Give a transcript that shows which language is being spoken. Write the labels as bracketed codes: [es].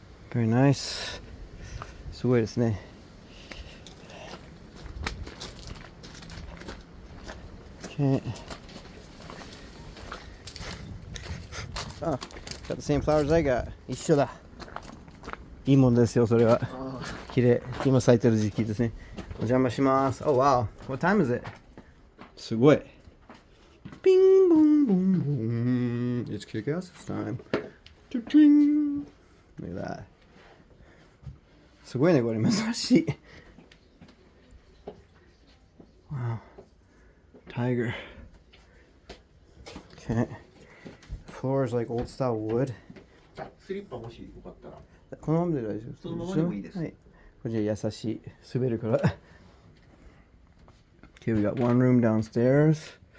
[en] Very nice. [ja] すごいですね。 [en] Okay. Oh, got the same flowers I got. [ja] 一緒だ。いいもんですよ、それは。綺麗。今咲いてる時期ですね。お邪魔します。 [en] Oh wow. What time is it? [ja] すごい。 [en] Bing boom boom boom. It's kick-ass time. Ting. Look at that. [ja] すごいね、これ珍しい。 [en] Wow. Tiger. Okay. Floor is like old style wood. [ja] スリッパもしよかったら。このままで大丈夫です。そのままでもいいです。はい。これじゃ優しい。滑るから。 [en] Okay, we got one room downstairs.